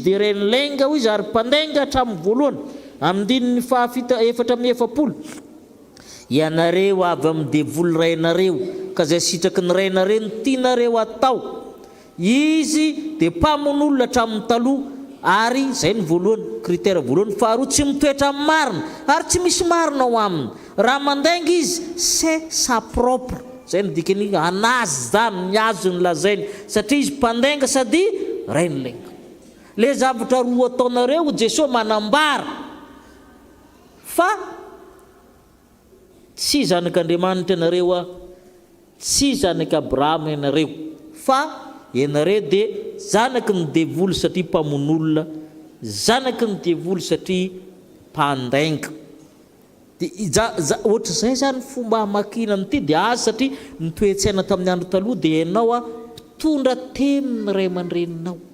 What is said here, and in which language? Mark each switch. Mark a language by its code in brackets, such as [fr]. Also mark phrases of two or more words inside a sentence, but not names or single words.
[mg] dia renilainga ho izy ary mpandainga hatramin'ny voalohany amindininy efatra amin'ny efapolo ianareo avy amin'ny devoly rainareo ka zay sitraky ny rainareo ny tianareo atao izy dia mpamon'olona hatramin'ny taloha ary zay ny voalohany critère voalohany faharoa tsy mitoetra amin'ny marina ary tsy misy marina ao aminy raha mandainga izy [fr] c'est sa propre [mg] zay ny dikany anazy zany ny azo ny lazainy satria izy mpandainga sady rainilainga le zavatra roa ataonareo Jesosy manambara fa tsy zanak'Andriamanitra ianareo tsy zanaky Abrahama ianareo fa ianareo dia zanaky ny devoly satria mpamon'olona zanaky ny devoly satria mpandainga dia ohatra zay zany fomba hamakina n'ity dia azy satria nitoetsaina tamin'ny andro taloha dia ianao mpitondra temin'ny ray aman-dreninao